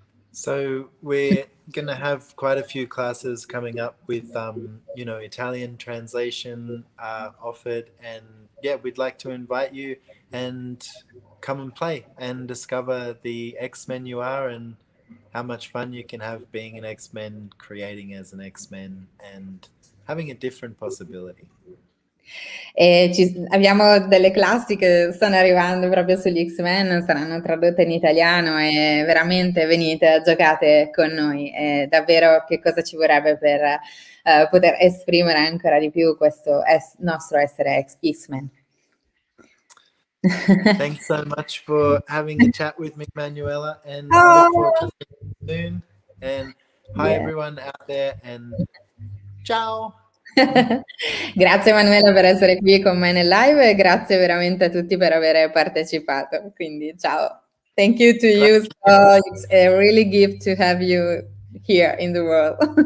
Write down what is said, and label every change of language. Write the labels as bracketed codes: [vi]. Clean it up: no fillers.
[en] So we're going to have quite a few classes coming up with, Italian translation offered. And yeah, we'd like to invite you and come and play and discover the X-Men you are and how much fun you can have being an X-Men, creating as an X-Men, and having a different possibility. [it] E abbiamo delle classi che stanno arrivando proprio sugli X-Men, saranno tradotte in italiano e veramente venite, giocate con noi. E davvero che cosa ci vorrebbe per poter esprimere ancora di più questo nostro essere X-Men. [en] Thanks so much for having a chat with me, Manuela, and look forward to seeing you soon. And hi, Yeah. everyone out there, and ciao! [it] Grazie Emanuela per essere qui con me nel live e grazie veramente a tutti per aver partecipato. Quindi ciao. [en] Thank you to you. So it's a really gift to have you here in the world.